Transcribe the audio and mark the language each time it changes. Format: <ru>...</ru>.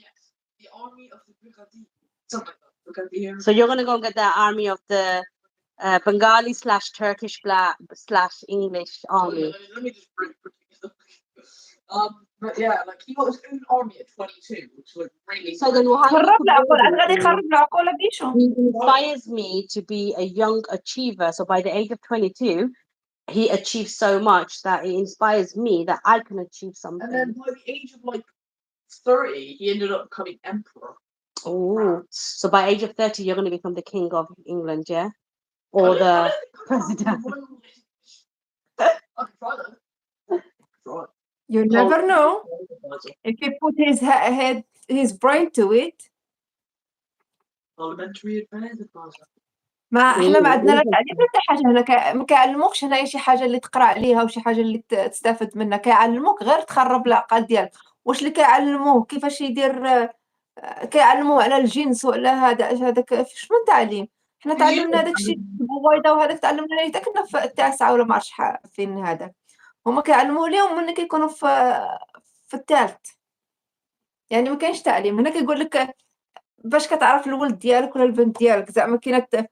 <en>Yes. The army of the Brigadier. Something like that. Brigadier. So you're gonna go and get the army of the Bengali / Turkish / English army. Let me just bring it up. But yeah, like he got his own army at 22, which was really. So then why</en> <ar>خرب العقول أنا غادي يخرب العقول بيشو.</ar> <en>he inspires me to be a young achiever. So by the age of 22, he achieved so much that it inspires me that I can achieve something. And then by the age of like 30, he ended up becoming emperor. Oh, so by age of 30, you're going to become the king of England, yeah? Or the president. I can try that. Try. You never know if he put his brain to it. Parliamentary advisor.</en> <ar>ما احنا ما عندنا لا تعليم لا حتى حاجه هنا ما كيعلموكش هنايا شي حاجه اللي تقرا عليها وشي حاجه اللي تستافد منها كيعلموك غير تخرب العقل ديالك واش اللي كيعلموه كيفاش يدير كيعلموه على الجنس وعلى هذاك شنو التعليم حنا تعلمنا داك الشيء البويضه وهذاك تعلمنا حتى كنا في التاسعه ولا ما عرفتش فين هذاك هما كيعلموه ليهم ملي كيكونوا في الثالث يعني ما كاينش تعليم هنا كيقول لك باش كتعرف الولد ديالك ولا البنت ديالك زعما كاينه</ar>